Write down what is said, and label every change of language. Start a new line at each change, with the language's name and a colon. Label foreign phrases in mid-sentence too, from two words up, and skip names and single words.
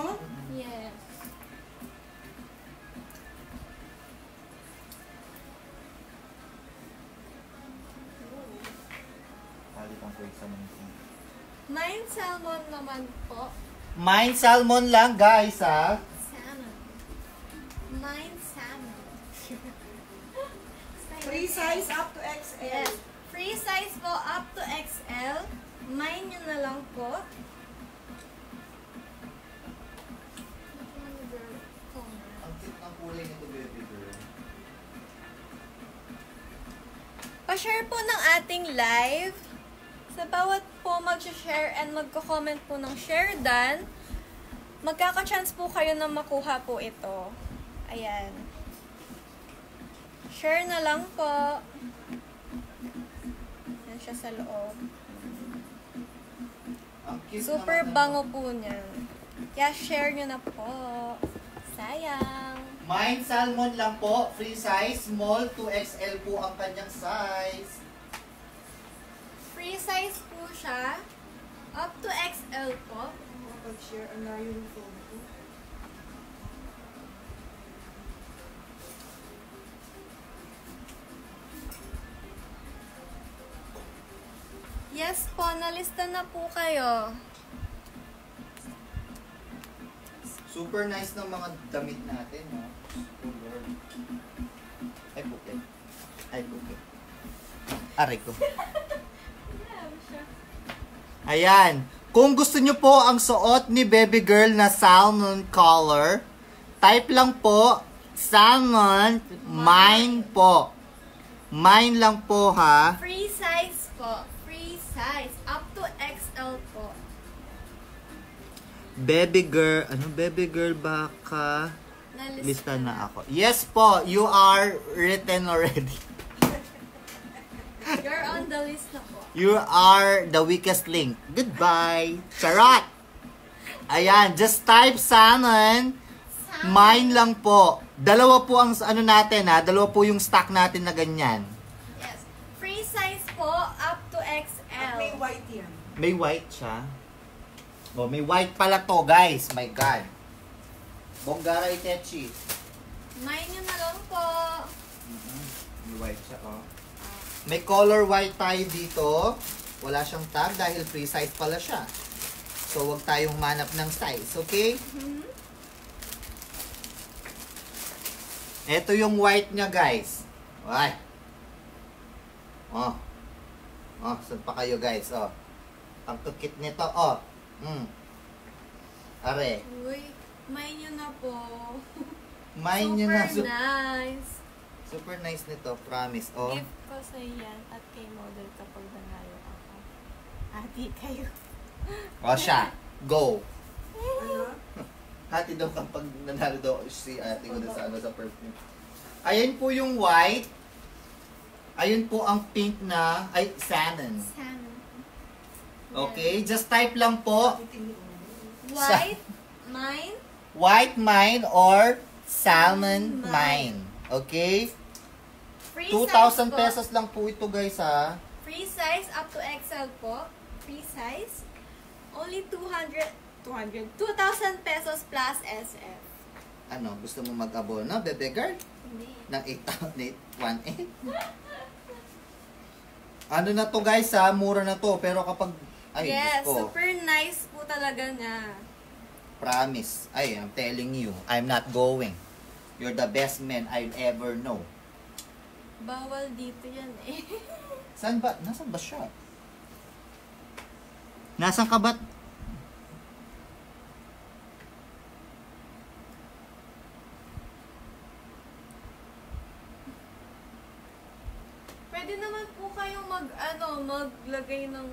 English: Yes.
Filipino: palitan ko isa ng
English: Mine salmon
Filipino: naman po.
English: Mine salmon
Filipino: lang, guys, ha?
English: Salmon. Mine salmon. Free size up to XL. Yes. Free size po up to XL. Mine nyo na lang po.
Filipino: Ang cute ng kulay nito,
English: baby girl.
Filipino: Pa-share po ng ating live. Sa bawat po mag-share and magko-comment po ng
English: share done,
Filipino: magkaka-chance po kayo na makuha po ito. Ayan. Share na lang po. Yan siya sa loob. Ang cute
English: Super
Filipino: naman, bango ano. po niyan. Kaya share nyo na po. Sayang. Mine salmon lang po,
English: free size, small to XL
Filipino: po ang kanyang size.
English: Free size
Filipino: po siya.
English: Up to XL po.
Filipino: Pag-share, ang layo ng phone ko. Yes po, nalista na po kayo.
English: Super nice
Filipino: ng mga damit natin, no?
English: Oh, Lord.
Filipino: Ay, puke. Ay, puke. Aray ko. Ayan. Kung gusto nyo po ang suot ni
English: baby girl
Filipino: na
English: salmon color,
Filipino: type lang po, salmon, mine po. Mine lang po, ha?
English: Free size po. Free size. Up to XL po. Baby girl,
Filipino: ano
English: baby girl
Filipino: baka? Nalista Lista na ako.
English: Yes po, you are written already. You're on the list na po. You are the weakest link. Goodbye. Charot! Ayan, just type salmon.
Filipino: Mine lang po. Dalawa po ang ano natin, ha? Dalawa po yung stock natin na ganyan.
English: Yes. Free size po up to XL.
Filipino: At may white yan. May white siya. Oh, may white pala to, guys.
English: My God.
Filipino: Bonggara Itechi. Mine nyo na lang po. May white siya, oh. May color white tayo dito. Wala siyang tag dahil
English: free size
Filipino: pala siya. So, huwag tayong manap ng size, okay? Ito yung white niya, guys. Ay. Oh. Oh, saan pa kayo, guys? Oh. Ang tukit nito, oh. Are. Uy, mine nyo na po. Mine nyo na.
English: Super nice. Super nice
Filipino: nito, promise. Oh.
English: Gift ko
Filipino: sa yan at kay model kapag nanalo ako. Ati kayo. O siya. Go. Ano? Hati daw kapag nanalo daw si ate ko sa ano sa perfume. Ayan po yung white. Ayun po ang pink na, ay, salmon. Salmon. Okay,
English: just type
Filipino: lang po
English: White, mine, white mine or salmon mine. Okay? free 2,000 size po. pesos lang
Filipino: po ito, guys, ha.
English: Free size up to XL po. Free size. Only 2,000 pesos plus SF.
Filipino: Ano, gusto mo mag-abono,
English: bebe girl?
Filipino: Hindi. Ng 8,818? Ano na to, guys, ha? Mura na to. Pero kapag, ay,
English: Yes,
Filipino: Diyos ko. super nice po talaga niya.
English: Promise.
Filipino: Ay,
English: I'm telling you, I'm not going. You're the best man I'll ever know.
Filipino: Bawal dito yan eh. Saan ba? Nasaan ba siya? Nasaan ka ba? Pwede naman po kayong maglagay ng